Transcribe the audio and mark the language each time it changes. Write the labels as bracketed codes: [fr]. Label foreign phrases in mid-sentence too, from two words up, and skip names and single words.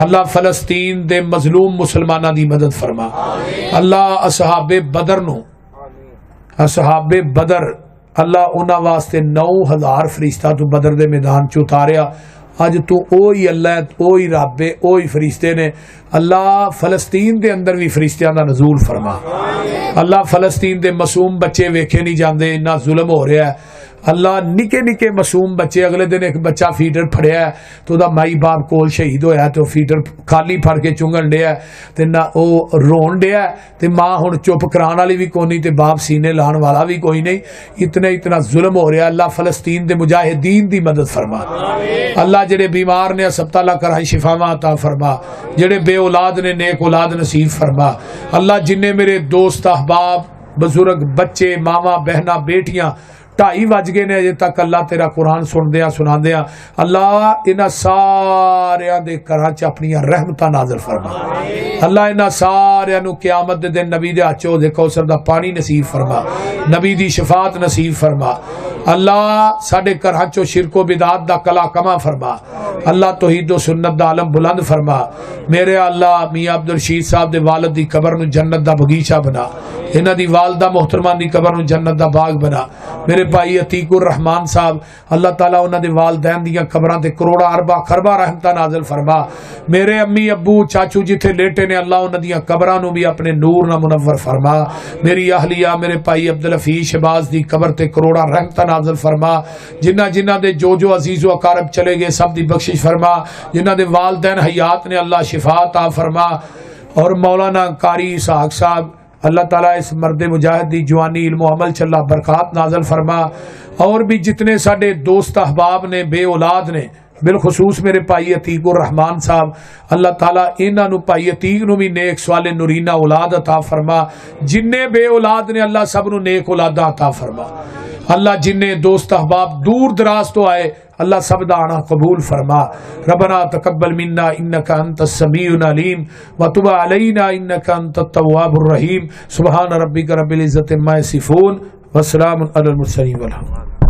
[pa] اللہ فلسطین دے مظلوم مسلمانہ دی مدد فرما. اللہ اصحاب بدر نو، اصحاب بدر اللہ انہاں واسطے 9000 فرشتہ تو بدر دے میدان چ اتاریا. اج تو اوہی اللہ اوہی رب اوہی فرشتے نے. اللہ فلسطین دے اندر بھی فرشتیاں دا نزول فرما. اللہ فلسطین دے معصوم بچے ویکھے نہیں جاندے، اتنا ظلم ہو رہا ہے. اللہ نکے نکے معصوم بچے، اگلے دن ایک بچہ فیڈر پھڑیا ہے تو دا مائی باپ کول شہید ہویا تو فیڈر خالی پھڑ کے چنگن ڈیا تے نہ او رون ڈیا تے ماں ہن چپ کران والی بھی کوئی نہیں تے باپ سینے لان والا بھی کوئی نہیں. اتنا ظلم ہو رہا ہے. اللہ فلسطین دے مجاہدین دی مدد فرما. اللہ جڑے بیمار نے ہسپتالاں کرائی شفاواں عطا فرما. جڑے بے اولاد نے نیک اولاد نصیب فرما. اللہ جننے میرے دوست احباب بزرگ بچے ماما بہنا بیٹیاں 2:30 بج گئے نے اجے تک اللہ تیرا قرآن سندیاں سناندیاں، اللہ انہاں ساریاں دے گھراں چ اپنی رحمتاں نازل فرما. اللہ انہاں ساریاں نو قیامت دے دن نبی دے ہاتھ دے کوثر دا پانی نصیب فرما، نبی دی شفاعت نصیب فرما. اللہ ساڈے گھراں چ شرک و بدعت دا کلا کما فرما. اللہ توحید و سنت دا عالم بلند فرما. میرے اللہ میاں عبدالرشید صاحب دے والد دی قبر نو جنت دا بغیچہ بنا، انہاں دی والدہ محترمہ دی قبر نو جنت دا باغ بنا. میرے بھائی عتیق الرحمان صاحب اللہ تعالیٰ انہاں دے والدین دیاں قبراں تے کروڑا اربا خربا رحمتاں نازل فرما. میرے امی ابو چاچو جتھے لیٹے نے اللہ انہاں دیاں قبراں نو بھی اپنے نور نہ منور فرما. میری اہلیہ میرے بھائی عبدالحفیظ شہباز دی قبر تے کروڑا رحمتاں نازل فرما. جنہ دے جو عزیز و اقارب چلے گئے سب دی بخشش فرما. جنہ دے والدین حیات نے اللہ شفا عطا فرما. اور مولانا قاری اسحاق صاحب اللہ تعالیٰ اس مرد مجاہد دی جوانی علم و عمل چ اللہ برکات نازل فرما. اور بھی جتنے ساڈے دوست احباب نے بے اولاد نے بالخصوص میرے بھائی عتیق الرحمان صاحب اللہ تعالیٰ انہاں نو بھائی عتیق نو بھی نیک صالح نورینہ اولاد عطا فرما. جننے بے اولاد نے اللہ سب نو نیک اولاداں عطا فرما. اللہ جننے دوست احباب دور دراز تو آئے اللہ سب دا آنا قبول فرما. [ar] ربنا تقبل منا انک انت السمیع العلیم وتب علینا انک انت التواب الرحیم. سبحان ربک رب العزت عما یصفون وسلام علی المرسلین والحمد.